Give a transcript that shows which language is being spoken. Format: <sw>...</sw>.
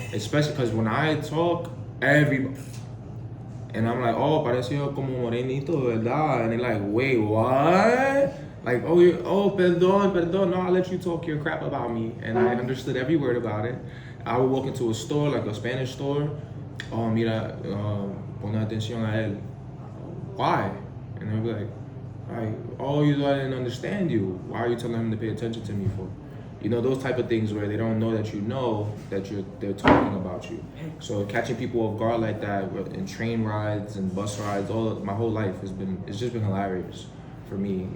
<en>Especially because when I talk, everybody, and I'm like, oh,</en> <es>pareció como morenito, ¿verdad?</es> <en>And they're like, wait, what? Like,</en> <es>perdón, no,</es> <en>I'll let you talk your crap about me. And I understood every word about it. I would walk into a store, like a Spanish store.</en> <es>Oh, mira, pon atención a él.</es> <en>Why? And they'll be like, oh, I didn't understand you. Why are you telling him to pay attention to me for? Those type of things where they don't know that they're talking about you. So catching people off guard like that in train rides and bus rides, my whole life it's just been hilarious for me.</en>